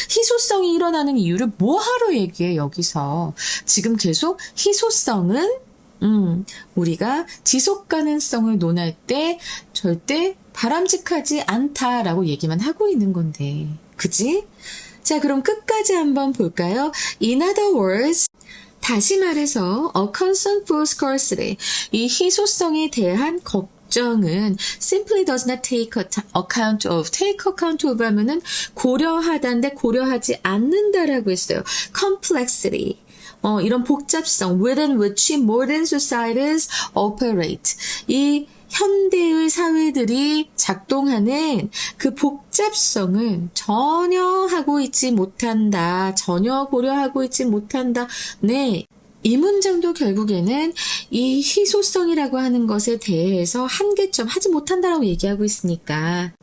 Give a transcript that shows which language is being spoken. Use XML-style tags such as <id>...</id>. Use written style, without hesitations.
<ko>희소성이 일어나는 이유를 뭐하러 얘기해 여기서. 지금 계속 희소성은 우리가 지속 가능성을 논할 때 절대 바람직하지 않다라고 얘기만 하고 있는 건데. 그지? 자, 그럼 끝까지 한번 볼까요?</ko> <en>In other words,</en> <ko>다시 말해서</ko> <en>a concern for scarcity,</en> <ko>이 희소성에 대한 걱정은</ko> <en>simply does not take account of</en> <ko>하면은 고려하다인데 고려하지 않는다라고 했어요.</ko> <en>complexity.</en> <ko>이런 복잡성,</ko> <en>within which modern societies operate.</en> <ko>이 현대의 사회들이 작동하는 그 복잡성을 전혀 하고 있지 못한다. 전혀 고려하고 있지 못한다. 네. 이 문장도 결국에는 이 희소성이라고 하는 것에 대해서 한계점 하지 못한다라고 얘기하고 있으니까.</ko>